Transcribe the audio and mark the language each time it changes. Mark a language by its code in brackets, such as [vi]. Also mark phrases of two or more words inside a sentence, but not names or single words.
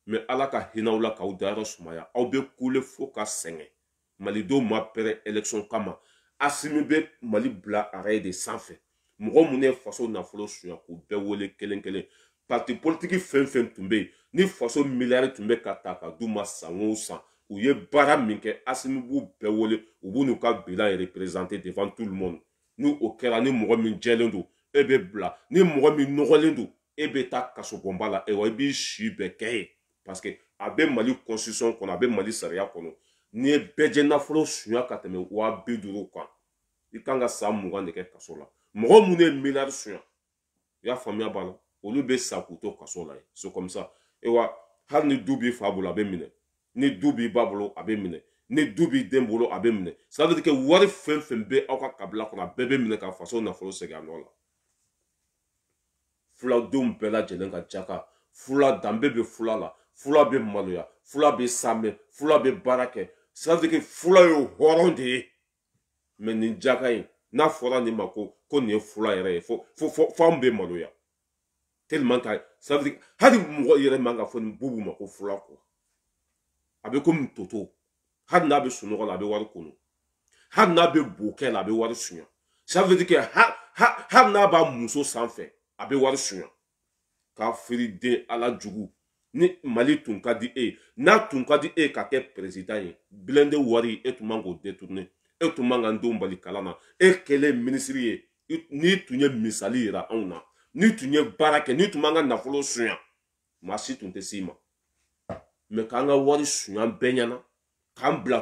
[bm] mais ala ka hinaw la k'aw dayɔrɔ sumaya aw bɛ kule fo ka sɛgɛn malidenw ma pɛrɛ élection kama Asimi bɛ Mali bila [fr] arrêt de [bm] sanfɛ mɔgɔ mun ye faso nafolo suɲa k'u bɛɛ wele kelen kelen [fr] parti politique [bm] fɛn fɛn tun bɛ yen ni faso miliyari tun bɛ ka ta ka d'u ma san o san u ye baara min kɛ Asimi b'u bɛɛ wele u b'u n'u ka bilan [fr] représenter devant tout le monde [bm] n'u o kɛra ni mɔgɔ min jɛlen don e bɛ bila ni mɔgɔ min nɔgɔlen don e bɛ taa kasobonba la e wa i b'i si bɛɛ kɛ ye [fr] parce que [bm] a bɛ Mali constitution kɔnɔ a bɛ Mali sariya kɔnɔ n'i ye bɛɛ nafolo suɲa ka tɛmɛ 50,000 kan i kan ka san 20 de kɛ kaso la mɔgɔ minnu ye miliyari suɲa i y'a faamuya b'a la olu bɛ sa k'u to kaso la ye [fr] c'est comme ça [bm] e wa hali ni du b'i fa bolo a bɛ minɛ ni du b'i ba bolo a bɛ minɛ ni du b'i den bolo a bɛ minɛ [fr] ça veut dire que [bm] wari fɛn fɛn bɛ aw ka kabila kɔnɔ a bɛɛ bɛ minɛ ka faso nafolo segin a nɔ la fuladenw bɛɛ lajɛlen ka jaka fula danbe bɛ fula la fula bɛ maloya fula bɛ samɛ fula bɛ baara kɛ [fr] ça veut dire que [bm] fula ye hɔrɔn de ye mais nin jaka in n'a fɔra nin ma ko nin ye fula yɛrɛ ye fo anw bɛ maloya [fr] tellement que ça veut dire [bm] hali mɔgɔ yɛrɛ man ka fɔ nin bubu ma ko fula quoi a bɛ komi toto hali n'a bɛ sunɔgɔ la a bɛ wari kunu hali n'a bɛ bokɛ la a bɛ wari suɲa [fr] ça veut dire que [bm] hali n'a b'a muso sanfɛ a bɛ wari suɲa k'a firi den ala jugu ni Mali tun ka di e n'a tun ka di e ka kɛ président ye blende wari e tun man k'o détourner e tun man ka n denw bali kalan na e kɛlen ministre ye n'i tun ye misali yira anw na n'i tun ye baara kɛ n'i tun man ka nafolo suɲa maa si tun tɛ s'i ma mais k'an ka wari suɲa bɛɛ ɲɛna k'an bila